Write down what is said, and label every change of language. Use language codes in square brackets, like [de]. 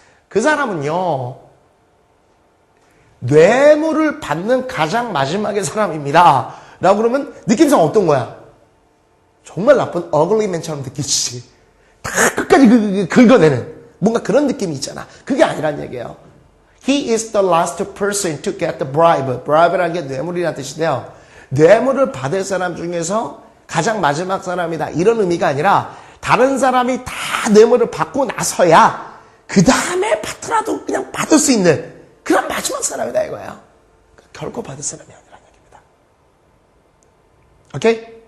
[ko] 그 사람은요, 뇌물을 받는 가장 마지막의 사람입니다. 라고 그러면 느낌상 어떤 거야? 정말 나쁜 어글리맨처럼 느끼지. 다 끝까지 긁어내는 뭔가 그런 느낌이 있잖아. 그게 아니란 얘기예요. [en] He is the last person to get the bribe. [ko] bribe라는 게 뇌물이라는 뜻인데요. 뇌물을 받을 사람 중에서 가장 마지막 사람이다. 이런 의미가 아니라 다른 사람이 다 뇌물을 받고 나서야 그 다음에 받더라도 그냥 받을 수 있는 그런 마지막 사람이다 이거예요. 결코 받을 사람이 아니라는 얘기입니다. 오케이?